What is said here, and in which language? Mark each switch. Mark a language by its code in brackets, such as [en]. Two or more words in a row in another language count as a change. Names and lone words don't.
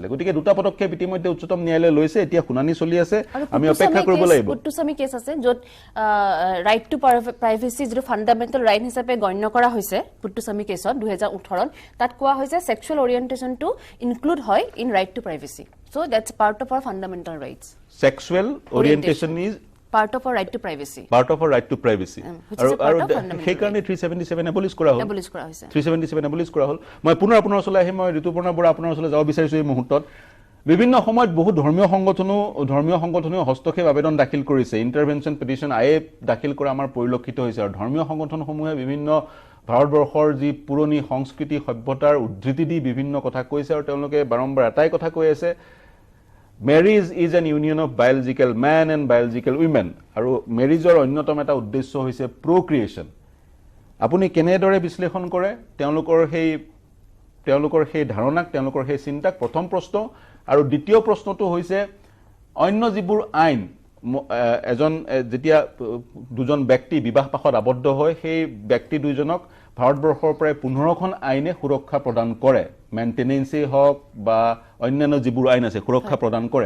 [as] গতিকে দুটা পদক্ষেপ ইতিমধ্যে উচ্চতম ন্যায়ালয়ে লৈছে, এতিয়া শুনানি চলি আছে, আমি অপেক্ষা কৰিব লাগিব। পুট্টুস্বামী কেছ আছে য'ত [en] right to privacy [as] যিটো [en] fundamental right [as] হিচাপে গণ্য কৰা হৈছে পুট্টুস্বামী কেছত 2018 তাত কোৱা হৈছে [en] sexual orientationটো [as] ইনক্লুড হয় [en] in right to privacy. So that's part of our fundamental rights. sexual orientation is part of our right to privacy. Part of our right to privacy. [as] আৰু সেইকাৰণে 377 এবলিছ কৰা হ'ল। 377 এবলিছ কৰা হ'ল। মই পুনৰ আপোনাৰ ওচৰলৈ আহিম, মই ঋতুপৰ্ণা বৰা আপোনাৰ ওচৰলৈ যাব বিচাৰিছোঁ এই মুহূৰ্তত। বিভিন্ন সময়ত বহু ধৰ্মীয় সংগঠনেও হস্তক্ষেপ আবেদন দাখিল কৰিছে, [en] intervention petition [as] দাখিল কৰা আমাৰ পৰিলক্ষিত হৈছে। আৰু ধৰ্মীয় সংগঠনসমূহে বিভিন্ন ভাৰতবৰ্ষৰ যি পুৰণি সংস্কৃতি সভ্যতাৰ উদ্ধৃতি দি বিভিন্ন কথা কৈছে, আৰু তেওঁলোকে বাৰম্বাৰ এটাই কথা কৈ আছে, [en] Marriage is an union of biological man and biological women. [as] আৰু মেৰিজৰ অন্যতম এটা উদ্দেশ্য হৈছে প্ৰক্ৰিয়েশ্যন। আপুনি কেনেদৰে বিশ্লেষণ কৰে তেওঁলোকৰ সেই ধাৰণাক, তেওঁলোকৰ সেই চিন্তাক? প্ৰথম প্ৰশ্ন। আৰু দ্বিতীয় প্ৰশ্নটো হৈছে অন্য যিবোৰ আইন যেতিয়া দুজন ব্যক্তি বিবাহ পাশত আবদ্ধ হয়, সেই ব্যক্তি দুজনক ভাৰতবৰ্ষৰ প্ৰায় 15খন আইনে সুৰক্ষা প্ৰদান কৰে, মেইনটেনেন্সেই হওক বা অন্যান্য যিবোৰ আইন আছে সুৰক্ষা প্ৰদান কৰে।